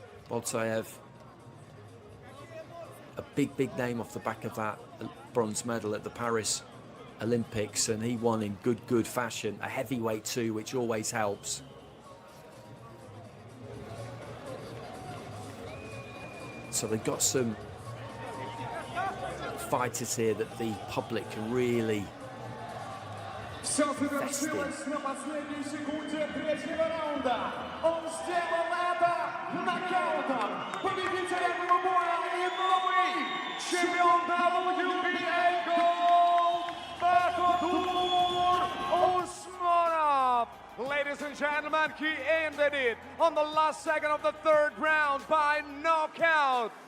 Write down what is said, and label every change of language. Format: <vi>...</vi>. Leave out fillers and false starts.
<en>Boltaev, a big name off the back of that bronze medal at the Paris Olympics, and he won in good fashion. A heavyweight too, which always helps. So they've got some fighters here that the public can really</en> <ru>Все завершилось на последней секунде третьего раунда. Он сделал это нокаутом. Победитель этого боя и новый чемпион WBA Gold Panoorin Usmonov.</ru> <en>Ladies and gentlemen, he ended it on the last second of the third round by knockout.</en>